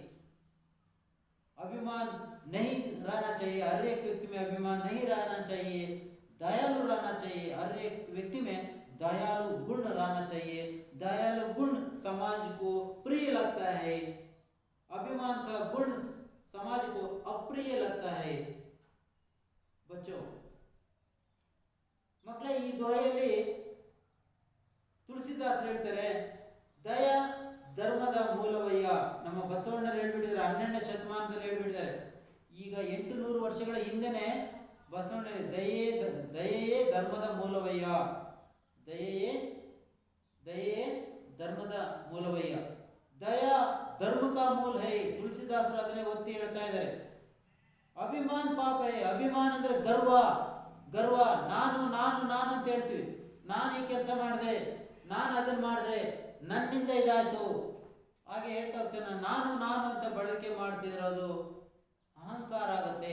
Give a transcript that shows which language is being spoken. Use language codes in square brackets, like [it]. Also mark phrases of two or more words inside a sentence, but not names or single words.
[hi] अभिमान नहीं रहना चाहिए, हर एक व्यक्ति में अभिमान नहीं रहना चाहिए, दयालु रहना चाहिए। हर एक व्यक्ति में दयालु गुण रहना चाहिए। दयालु गुण समाज को प्रिय लगता है, अभिमान का गुण समाज को अप्रिय लगता है। [kn] बच्चों मಕ್ಕಳೇ ಈ ದೋಹೆಯಲ್ಲಿ ತುಳಸಿದಾಸ್ ಹೇಳ್ತಾರೆ ದಯ ಧರ್ಮದ ಮೂಲವಯ್ಯ. ನಮ್ಮ ಬಸವಣ್ಣರು ಹೇಳ್ಬಿಟ್ಟಿದ್ದಾರೆ, 12ನೇ ಶತಮಾನದಲ್ಲಿ ಹೇಳ್ಬಿಟ್ಟಿದ್ದಾರೆ. ಈಗ 800 ವರ್ಷಗಳ ಹಿಂದೆನೆ ಬಸವಣ್ಣ ದಯೆಯೇ ಧರ್ಮದ ಮೂಲವಯ್ಯ, ದಯೆಯೇ ಧರ್ಮದ ಮೂಲವಯ್ಯ. [hi] दया धर्म का मूल है. [kn] ತುಳಸಿದಾಸರು ಅದನ್ನೇ ಒತ್ತಿ ಹೇಳ್ತಾ ಇದ್ದಾರೆ. [hi] अभिमान पाप है. [kn] ಅಭಿಮಾನ ಅಂದ್ರೆ ಗರ್ವ, ಗರ್ವ. ನಾನು ನಾನು ನಾನು ಅಂತ ಹೇಳ್ತೀವಿ. ನಾನು ಈ ಕೆಲಸ ಮಾಡಿದೆ, ನಾನು ಅದನ್ನ ಮಾಡಿದೆ, ನನ್ನಿಂದ ಇದಾಯ್ತು, ಹಾಗೆ ಹೇಳ್ತಾ ಹೋಗ್ತೇನೆ. ನಾನು ನಾನು ಅಂತ ಬಳಕೆ ಮಾಡ್ತಿರೋದು ಅಹಂಕಾರ ಆಗತ್ತೆ.